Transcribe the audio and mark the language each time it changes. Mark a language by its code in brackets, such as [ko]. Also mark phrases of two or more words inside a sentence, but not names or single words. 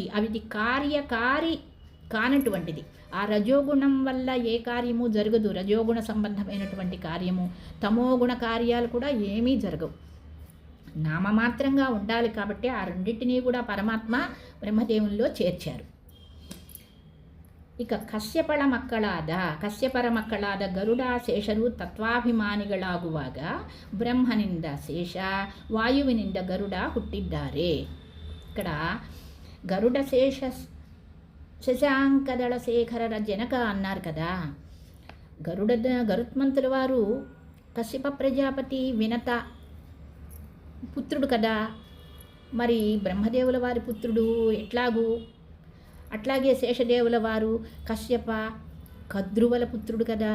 [te] అవి కార్యకారి కానటువంటిది. ఆ రజోగుణం వల్ల ఏ కార్యము జరగదు. రజోగుణ సంబంధమైనటువంటి కార్యము, తమోగుణ కార్యాలు కూడా ఏమీ జరగవు. నామమాత్రంగా ఉండాలి. కాబట్టి ఆ రెండింటినీ కూడా పరమాత్మ బ్రహ్మదేవుల్లో చేర్చారు. [kn] ಇಕ ಕಶ್ಯಪರ ಮಕ್ಕಳಾದ ಗರುಡ ಶೇಷರು ತತ್ವಾಭಿಮಾನಿಗಳಾಗುವಾಗ ಬ್ರಹ್ಮನಿಂದ ಶೇಷ, ವಾಯುವಿನಿಂದ ಗರುಡ ಹುಟ್ಟಿದ್ದಾರೆ. [te] ఇక్కడ గరుడ శేష శశాంకదళ శేఖర జనక అన్నారు కదా. గరుత్మంతుల వారు కశ్యప ప్రజాపతి వినత పుత్రుడు కదా. మరి బ్రహ్మదేవుల వారి పుత్రుడు ఎట్లాగూ, అట్లాగే శేషదేవుల వారు కశ్యప కద్రువల పుత్రుడు కదా.